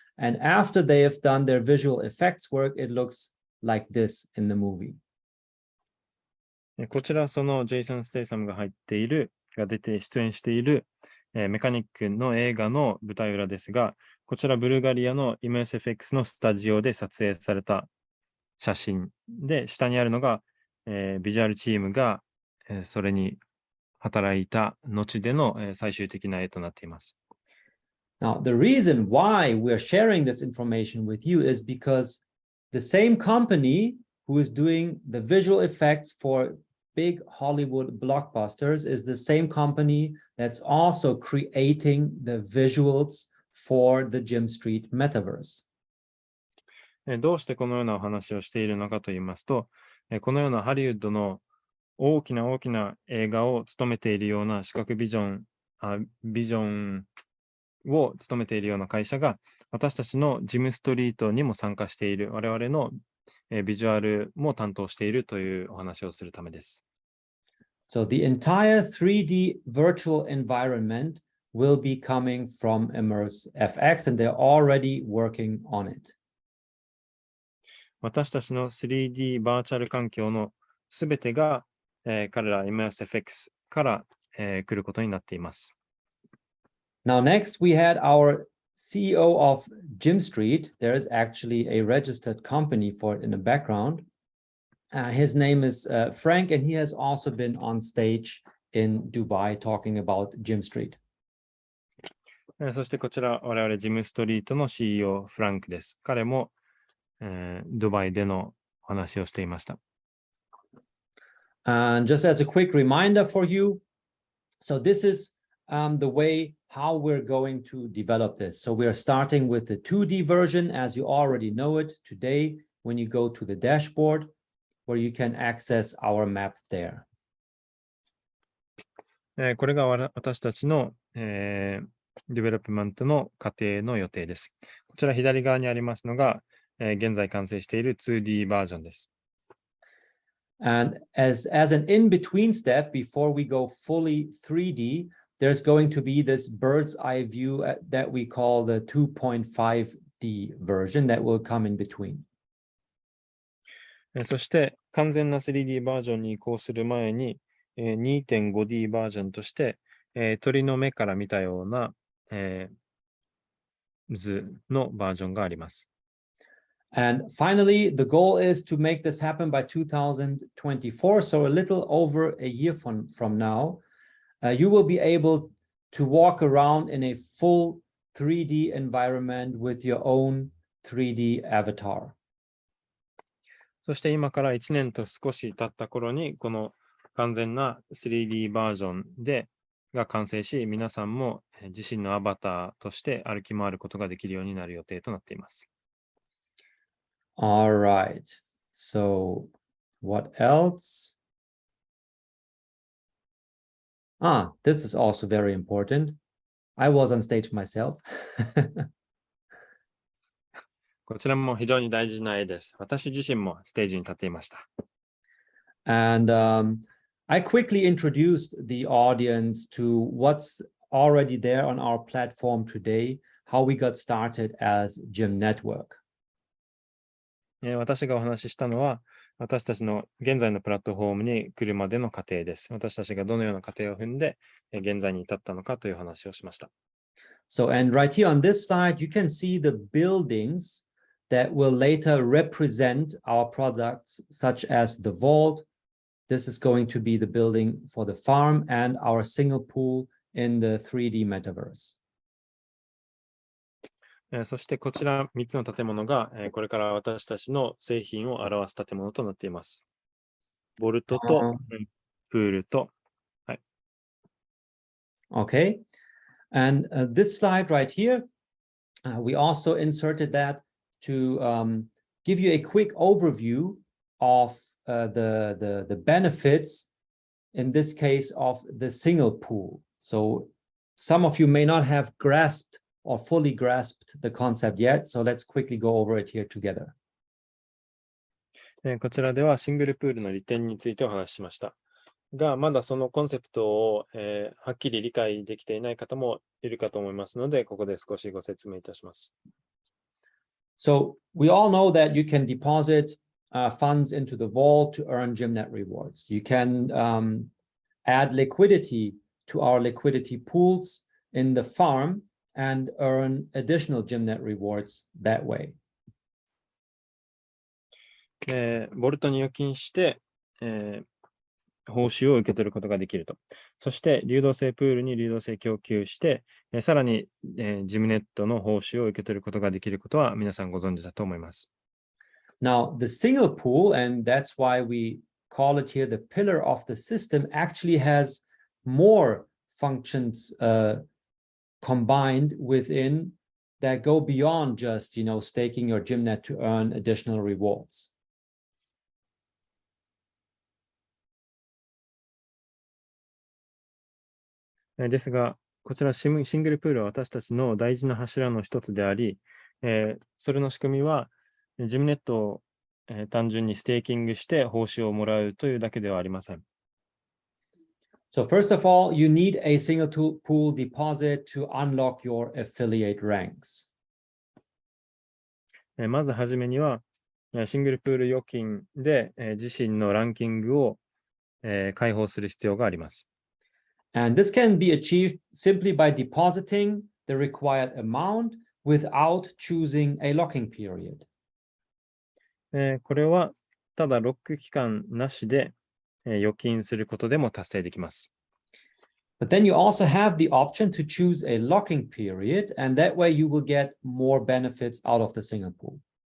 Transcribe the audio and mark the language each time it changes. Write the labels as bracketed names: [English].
[English] And after they have done their visual effects work, it looks like this in the movie. [Japanese] こちら、そのジェイソン・ステイサムが出演している、メカニックの映画の舞台裏ですが、こちらブルガリアの ImmerseFX のスタジオで撮影された写真で、下にあるのが、ビジュアルチームが、それに働いた後での、最終的な絵となっています。 [English] Now, the reason why we're sharing this information with you is because the same company who is doing the visual effects for big Hollywood blockbusters is the same company that's also creating the visuals for the Jim Street Metaverse. [Japanese] どうしてこのようなお話をしているのかと言いますと、このようなハリウッドの大きな映画を務めているような視覚ビジョンを務めているような会社が、私たちのジムストリートにも参加している、我々のビジュアルも担当しているというお話をするためです。 [English] So the entire 3D virtual environment will be coming from ImmerseFX, and they're already working on it. [Japanese] 私たちの 3D バーチャル環境のすべてが、彼ら ImmerseFX から、来ることになっています。 [English] Now, next we had our CEO of Jim Street. There is actually a registered company for it in the background. His name is Frank, and he has also been on stage in Dubai talking about Jim Street. [Japanese] そしてこちら、我々ジムストリートの CEO フランクです。彼も、ドバイでのお話をしていました。 [English] And just as a quick reminder for you, so this is the way how we're going to develop this. So we are starting with the 2D version, as you already know it today, when you go to the dashboard, where you can access our map there. [Japanese] これが私たちの、デベロップメントの過程の予定です。こちら左側にありますのが、現在完成している 2D バージョンです。 [English] And as an in-between step, before we go fully 3D, there's going to be this bird's eye view that we call the 2.5D version that will come in between. [Japanese] そして完全な 3D バージョンに移行する前に 2.5D バージョンとして鳥の目から見たような図のバージョンがあります。 [English] And finally, the goal is to make this happen by 2024, so a little over a year from now. You will be able to walk around in a full 3D environment with your own 3D avatar. [Japanese] そして今から1年と少し経った頃にこの完全な 3D バージョンが完成し、皆さんも自身のアバターとして歩き回ることができるようになる予定となっています。 [English] All right. So what else? This is also very important. I was on stage myself. [Japanese] こちらも非常に大事な絵です。私自身もステージに立っていました。 [English] And I quickly introduced the audience to what's already there on our platform today, how we got started as GYMNETWORK. [Japanese] 私がお話ししたのは、私たちの現在のプラットフォームに来るまでの過程です。私たちがどのような過程を踏んで、現在に至ったのかという話をしました。 [English] So, and right here on this slide, you can see the buildings that will later represent our products, such as the vault. This is going to be the building for the farm and our single pool in the 3D metaverse. [Japanese] そしてこちら3つの建物が、これから私たちの製品を表す建物となっています。ボルトと、プールと、はい。 [English] Okay. And this slide right here, we also inserted that to give you a quick overview of the benefits, in this case, of the single pool. So some of you may not have grasped or fully grasped the concept yet. So let's quickly go over it here together. [Japanese] こちらではシングルプールの利点についてお話ししました。が、まだそのコンセプトを、はっきり理解できていない方もいるかと思いますので、ここで少しご説明いたします。 [English] So we all know that you can deposit funds into the vault to earn GYMNET rewards. You can add liquidity to our liquidity pools in the farm and earn additional GYMNET rewards that way. [Japanese] ボルトに預金して、報酬を受け取ることができると。そして、流動性プールに流動性供給して、さらに、GYMNETの報酬を受け取ることができることは皆さんご存知だと思います。 [English] Now, the single pool, and that's why we call it here the pillar of the system, actually has more functions combined within that go beyond just, staking your GYMNET to earn additional rewards. [Japanese] ですが、こちらシングルプールは私たちの大事な柱の一つであり、それの仕組みは、GYMNETを、単純にステーキングして報酬をもらうというだけではありません。 [English] So first of all, you need a single pool deposit to unlock your affiliate ranks. [Japanese] まずはじめには、シングルプール預金で、自身のランキングを、開放する必要があります。 [English] And this can be achieved simply by depositing the required amount without choosing a locking period. [Japanese] これはただロック期間なしで、預金することでも達成できます。 [English] But then you also have the option to choose a locking period, and that way you will get more benefits out of the single pool.